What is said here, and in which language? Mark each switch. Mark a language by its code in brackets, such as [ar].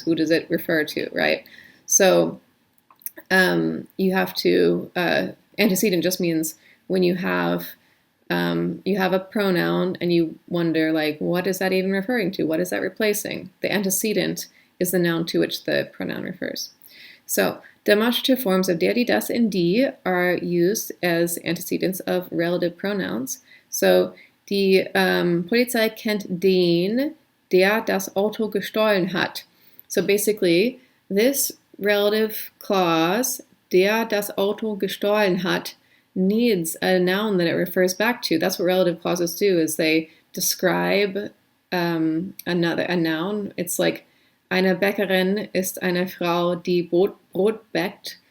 [en] Who does it refer to, right? So you have to, antecedent just means when you have a pronoun and you wonder, like, what is that even referring to? What is that replacing? The antecedent is the noun to which the pronoun refers. So demonstrative forms of der, die, das, and die are used as antecedents of relative pronouns. [de] So die Polizei kennt den, der das Auto gestohlen hat. [en] So basically, this relative clause, [de] der das Auto gestohlen hat, [en] needs a noun that it refers back to. That's what relative clauses do, is they describe a noun. It's like, [de] eine Bäckerin ist eine Frau, die Brot backt.